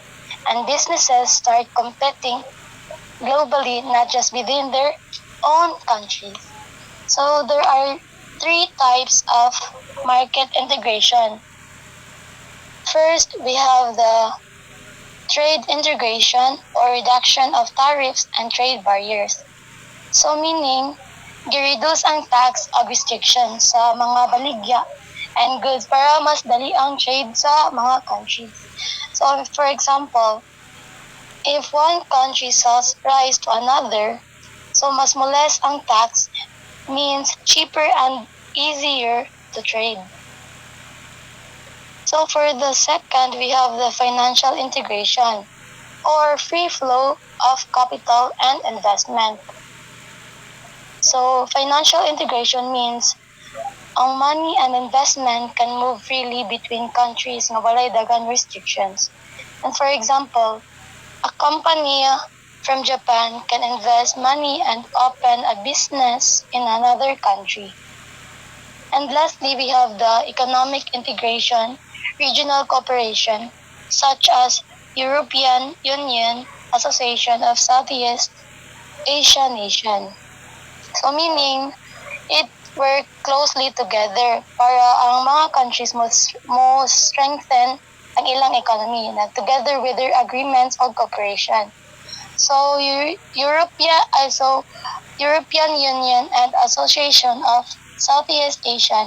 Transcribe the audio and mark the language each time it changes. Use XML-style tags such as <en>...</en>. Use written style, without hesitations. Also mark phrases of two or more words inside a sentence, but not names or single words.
<en>And businesses start competing globally, not just within their own countries. So there are three types of market integration. First, we have the trade integration or reduction of tariffs and trade barriers. So meaning,</en> <ceb>gi-reduce ang tax o restrictions sa mga baligya and goods para mas dali ang trade sa mga countries.</ceb> <en>So for example, if one country sells rice to another, so</en> <ceb>mas less ang</ceb> <en>tax means cheaper and easier to trade. So for the second, we have the financial integration or free flow of capital and investment. So financial integration means ang money and investment can move freely between countries</en> <ceb>nga walay daghang</ceb> <en>restrictions. And for example, a company from Japan can invest money and open a business in another country. And lastly, we have the economic integration, regional cooperation, such as European Union, Association of Southeast Asian Nation. So meaning, it work closely together</en> <ceb>para ang mga countries mo strengthen ang ilang economy na</ceb> <en>together with their agreements of cooperation. So European Union and Association of Southeast Asian.</en>